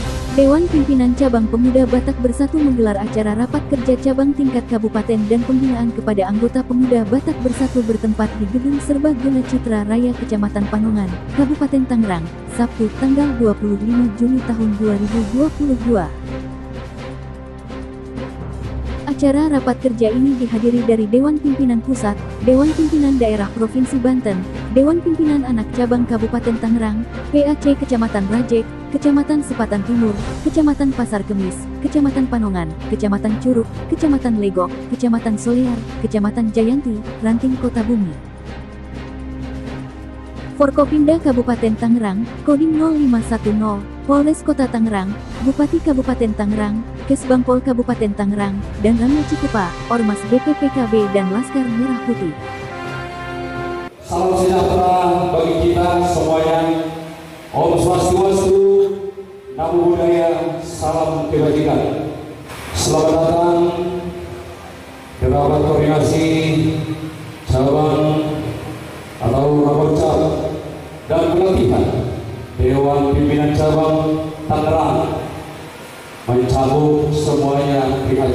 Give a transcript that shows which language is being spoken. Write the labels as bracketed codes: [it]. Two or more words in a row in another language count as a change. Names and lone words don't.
[id] Dewan Pimpinan Cabang Pemuda Batak Bersatu menggelar acara rapat kerja cabang tingkat kabupaten dan pembinaan kepada anggota Pemuda Batak Bersatu bertempat di Gedung Serbaguna Citra Raya Kecamatan Panongan, Kabupaten Tangerang, Sabtu tanggal 25 Juni tahun 2022. Acara rapat kerja ini dihadiri dari Dewan Pimpinan Pusat, Dewan Pimpinan Daerah Provinsi Banten, Dewan Pimpinan Anak Cabang Kabupaten Tangerang, PAC Kecamatan Rajek, Kecamatan Sepatan Timur, Kecamatan Pasar Kemis, Kecamatan Panongan, Kecamatan Curug, Kecamatan Legok, Kecamatan Solear, Kecamatan Jayanti, Ranting Kota Bumi. Forkopimda Kabupaten Tangerang, Kodim 0510, Polres Kota Tangerang, Bupati Kabupaten Tangerang, Kesbangpol Kabupaten Tangerang, dan Ramil Cikupa, Ormas BPPKB dan Laskar Merah Putih. Salam sejahtera bagi kita semuanya. Om Swastiastu, [pi] Namo Buddhaya, [id] salam kebajikan. Selamat datang di rapat koordinasi cabang atau rapat dan pelatihan Dewan Pimpinan Cabang Tangerang mencabut semuanya PAC.